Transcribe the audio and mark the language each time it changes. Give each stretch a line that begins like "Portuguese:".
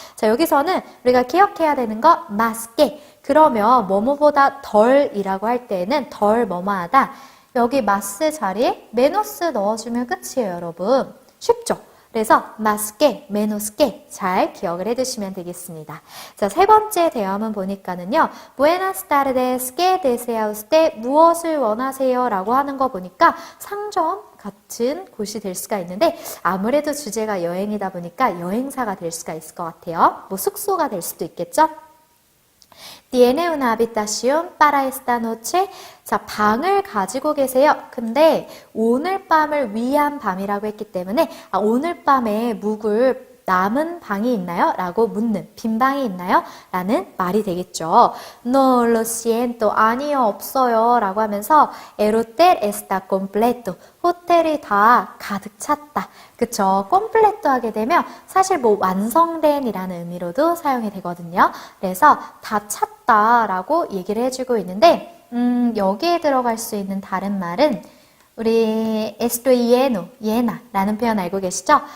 Korean: 자, 여기서는 우리가 기억해야 되는 거 más que 그러면 뭐뭐보다 덜이라고 할 때에는 덜 뭐뭐하다. 여기 마스 자리에 메노스 넣어주면 끝이에요, 여러분. 쉽죠? 그래서 más que, menos que 잘 기억을 해두시면 되겠습니다. 자, 세 번째 대화문 보니까는요.
Spanish: Buenas tardes, ¿qué desea usted?
Korean: 무엇을 원하세요? 라고 하는 거 보니까 상점 같은 곳이 될 수가 있는데 아무래도 주제가 여행이다 보니까 여행사가 될 수가 있을 것 같아요. 뭐 숙소가 될 수도 있겠죠?
Spanish: Tiene una habitación para esta noche.
Korean: 자, 방을 가지고 계세요. 근데 오늘 밤을 위한 밤이라고 했기 때문에 오늘 밤에 묵을 남은 방이 있나요? 라고 묻는 빈 방이 있나요? 라는 말이 되겠죠.
Spanish: No lo siento.
Korean: 아니요, 없어요. 라고 하면서
Spanish: El hotel está completo.
Korean: 호텔이 다 가득 찼다. 그쵸? completo 하게 되면 사실 뭐 완성된 이라는 의미로도 사용이 되거든요. 그래서 다 찼다 라고 얘기를 해주고 있는데 여기에 들어갈 수 있는 다른 말은 우리
Spanish: estoy llena
Korean: 라는 표현 알고 계시죠?